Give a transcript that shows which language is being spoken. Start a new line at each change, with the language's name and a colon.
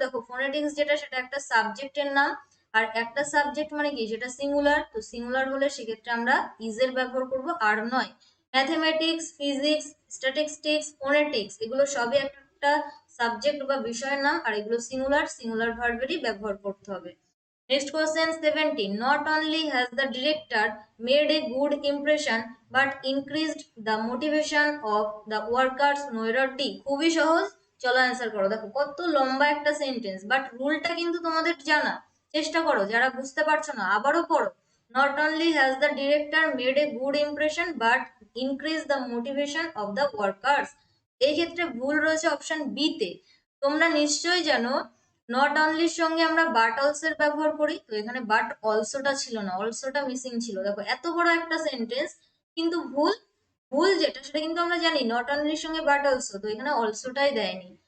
Bangla: দেখো ফোনেটিক্স যেটা, সেটা একটা সাবজেক্টের নাম, আর একটা সাবজেক্ট মানে কি, সেটা সিঙ্গুলার। তো সিঙ্গুলার হলে সেক্ষেত্রে আমরা ইজ এর ব্যবহার করব, আর নয়। ম্যাথমেটিক্স, ফিজিক্স, স্ট্যাটিস্টিক্স, ফোনেটিক্স, এগুলো সবই একটা সাবজেক্ট বা বিষয়ের নাম, আর এগুলো সিঙ্গুলার, সিঙ্গুলার ভার্বেরই ব্যবহার করতে হবে।
English: Next question 17. Not only has the director made a good impression but increased the motivation of the workers. No error D.
Bangla: খুবই সহজ, চলো অ্যান্সার করো। দেখো কত লম্বা একটা সেন্টেন্স, বাট রুলটা কিন্তু তোমাদের জানা। চেষ্টা করো, যারা বুঝতে পারছো না আবারও পড়ো।
English: Not only has the director made a good impression but increased the motivation of the workers.
Bangla: এই ক্ষেত্রে ভুল রয়েছে অপশন বি তে। তোমরা নিশ্চয়ই জানো নট অনলির সঙ্গে আমরা বাট অলসো এর ব্যবহার করি। তো এখানে বাট অলসোটা ছিল না, অলসোটা মিসিং ছিল। দেখো এত বড় একটা সেন্টেন্স, কিন্তু ভুল, ভুল যেটা সেটা কিন্তু আমরা জানি নট অনলির সঙ্গে বাট অলসো, তো এখানে অলসোটাই দেয়নি।